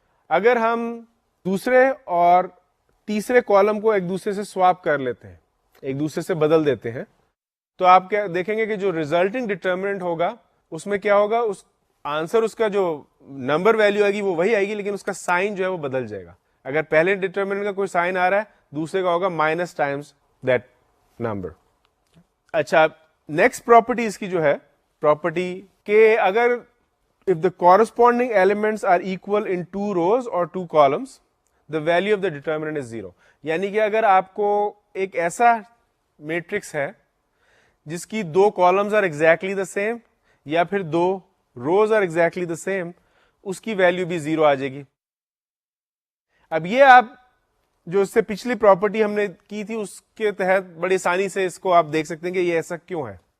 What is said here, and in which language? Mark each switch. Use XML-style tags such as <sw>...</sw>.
<hi>अगर हम दूसरे और तीसरे कॉलम को एक दूसरे से स्वैप कर लेते हैं, एक दूसरे से बदल देते हैं, तो आप क्या देखेंगे कि जो रिजल्टिंग डिटर्मिनेंट होगा उसमें क्या होगा, उस आंसर उसका जो नंबर वैल्यू आएगी वो वही आएगी, लेकिन उसका साइन जो है वो बदल जाएगा। अगर पहले डिटर्मिनेंट का कोई साइन आ रहा है, दूसरे का होगा माइनस टाइम्स दैट नंबर। अच्छा, नेक्स्ट प्रॉपर्टी इसकी जो है प्रॉपर्टी के अगर</hi> <en>if the corresponding elements are equal in 2 rows or 2 columns, the value of the determinant is 0।</en> <hi>यानी कि अगर आपको एक ऐसा मैट्रिक्स है जिसकी 2 columns</hi> <en>are exactly the same</en> <hi>या फिर 2 रोज आर एग्जैक्टली द सेम, उसकी वैल्यू भी 0 आ जाएगी। अब ये आप जो इससे पिछली प्रॉपर्टी हमने की थी उसके तहत बड़ी आसानी से इसको आप देख सकते हैं कि ये ऐसा क्यों है।</hi>